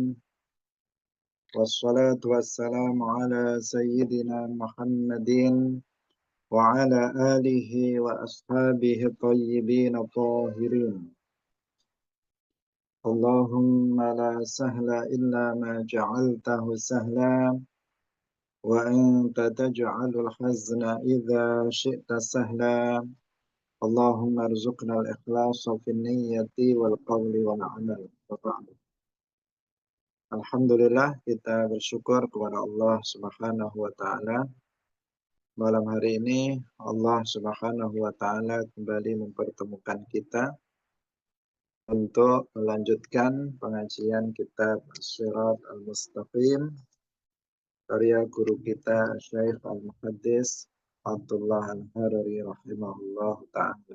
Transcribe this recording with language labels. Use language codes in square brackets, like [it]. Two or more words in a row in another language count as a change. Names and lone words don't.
[ar] والصلاة والسلام على سيدنا محمد وعلى آله وأصحابه طيبين طاهرين. اللهم لا سهل إلا ما جعلته سهلا وأنت تجعل الحزن إذا شئت سهلا. اللهم ارزقنا الإخلاص في النية والقول والعمل. [id] Alhamdulillah, kita bersyukur kepada Allah [ar] سبحانه وتعالى. [id] Malam hari ini Allah [ar] سبحانه وتعالى [id] kembali mempertemukan kita untuk melanjutkan pengajian kitab As-Shirat Al-Mustaqim karya guru kita Syekh Al-Muhaddis Abdullah Al-Harari [ar] رحمه الله تعالى.